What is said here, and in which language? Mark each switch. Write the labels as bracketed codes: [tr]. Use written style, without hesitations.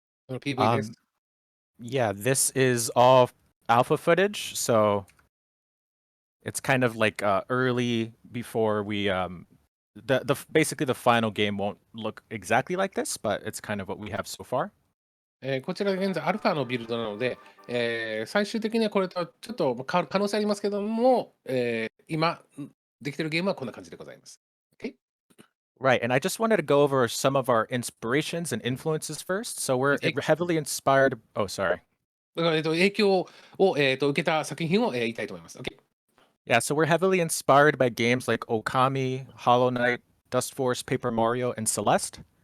[ja] PV です。 [en] Yeah, this is all alpha footage, so it's kind of like early before we basically the final game won't look exactly like this, but it's kind of what we have so far. [ja] こちら現在アルファのビルドなので、最終的にはこれとちょっと変わる可能性ありますけども、今できてるゲームはこんな感じでございます。 [en] Okay? Right, and I just wanted to go over some of our inspirations and influences first. So we're Eh. heavily inspired. Oh, sorry. [ja] だから影響を、受けた作品を、言いたいと思います。 [en] Okay? Yeah, so we're heavily inspired by games like Okami, Hollow Knight, Dust Force, Paper Mario, and Celeste.